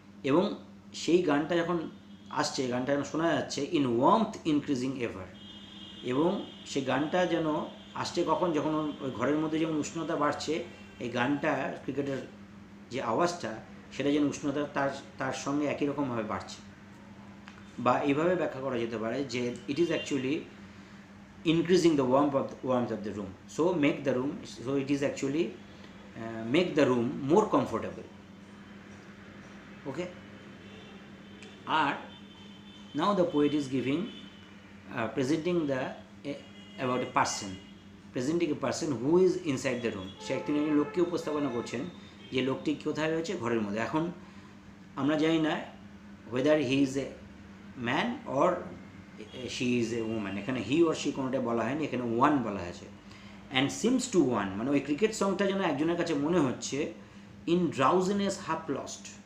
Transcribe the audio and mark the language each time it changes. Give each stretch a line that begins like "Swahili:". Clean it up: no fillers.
Bangla: এবং সেই গানটা যখন আসছে, গানটা যখন শোনা যাচ্ছে,
English: in warmth increasing ever,
Bangla: এবং সেই গানটা যেন আসছে কখন, যখন ওই ঘরের মধ্যে যেমন উষ্ণতা বাড়ছে, এই গানটা, ক্রিকেটের যে আওয়াজটা, সেটা যেন উষ্ণতা তার সঙ্গে একই রকমভাবে বাড়ছে। বা এইভাবে ব্যাখ্যা করা যেতে পারে যে
English: It is actually increasing the warmth of the room, so it is actually make the room more comfortable. Okay, or now the poet is giving presenting about a person, presenting a person who is inside the room.
Bangla: সে একটি লোককে উপস্থাপনা করছেন যে লোকটি কোথায় রয়েছে, ঘরের মধ্যে। এখন আমরা জানি না
English: whether he is a man or she is a woman,
Bangla: এখানে
English: he or she
Bangla: কোনোটা বলা হয়নি, এখানে ওয়ান বলা হয়েছে।
English: and seems to one,
Bangla: মানে ওই ক্রিকেট সংটা যেন একজনের কাছে মনে হচ্ছে
English: In drowsiness half lost.